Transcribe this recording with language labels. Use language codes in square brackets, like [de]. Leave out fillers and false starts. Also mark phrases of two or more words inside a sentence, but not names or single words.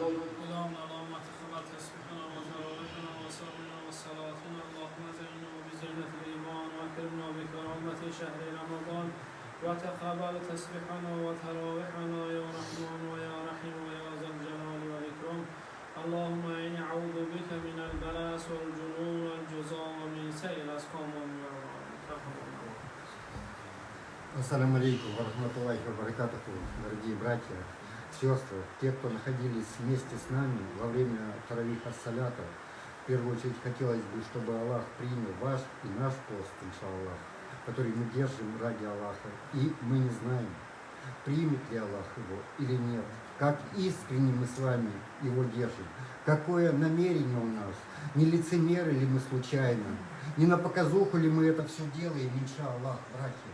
[ar] اللهم تقبل تسبيحنا وتراويحنا وصلنا وصلاتنا، اللهم زينا بزينة الإيمان وأكرمنا بكرامة شهر رمضان وتقبل تسبيحنا وتراويحنا يا رحمن ويا رحيم ويا ذا الجلال والإكرام. اللهم إني أعوذ بك من البلاس والجنون والجزاء ومن سيء الأسقام ومن السلام عليكم ورحمة الله وبركاته, [ru] дорогие братья, сестры, те, кто находились вместе с нами во время [ar] تراويح الصلاة. [ru] В первую очередь хотелось бы, чтобы Аллах принял ваш и наш пост, иншаллах, который мы держим ради Аллаха. И мы не знаем, примет ли Аллах его или нет, как искренне мы с вами его держим, какое намерение у нас, не лицемеры ли мы случайно, не на показуху ли мы это все делаем, иншаллах, братья.